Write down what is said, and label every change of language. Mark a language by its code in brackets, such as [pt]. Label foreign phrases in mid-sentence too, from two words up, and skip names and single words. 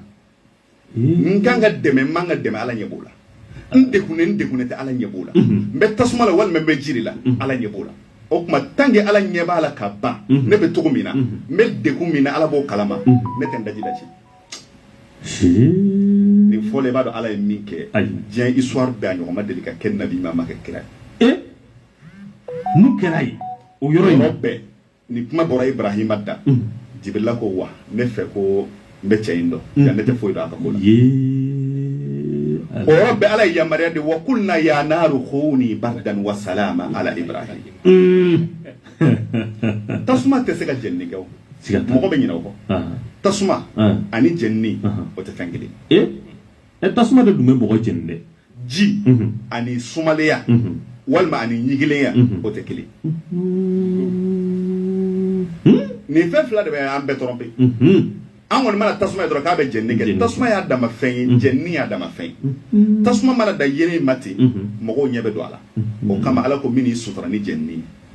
[bm] n kan ka dɛmɛ n man ka dɛmɛ ala ɲɛ b'o la n degunnen tɛ ala ɲɛ b'o la n bɛ tasuma la walima n bɛ jiri la ala ɲɛ b'o la o kuma tange ala ɲɛ b'a la ka ban ne bɛ cogo min na n bɛ degun min na ala b'o kalama ne tɛ n daji nin fɔlen b'a dɔn ala ye min kɛ diɲɛ histoire bɛɛ a ɲɔgɔn ma deli ka kɛ nabi ma kɛ kira ye mun kɛra ye o yɔrɔ bɛɛ ni kuma bɔra Ibrahima da Jibrila ko wa ne fɛ ko n bɛ cɛ in dɔn yan ne tɛ foyi dɔn a ka ko la o yɔrɔ bɛɛ ala ye yamaruya de [ar] وقلنا يا نار كوني بردا وسلاما على إبراهيم [bm] tasuma tɛ se ka jenini kɛ o mɔgɔ bɛ ɲinɛ o kɔ tasuma ani jenini o tɛ fɛn kelen tasuma de dun bɛ mɔgɔ jeni dɛ ji ani sumaleya walima ani ɲigilenya o tɛ kelen nin fɛn fila de bɛ an bɛɛ tɔrɔ pe an kɔni mana tasuma ye dɔrɔn k'a bɛ jenini kɛ tasuma y'a dama fɛn ye jenini y'a dama fɛn ye tasuma mana da yelen ma ten mɔgɔw ɲɛ bɛ don a la o kama ala ko min y'i sutura ni jenini ye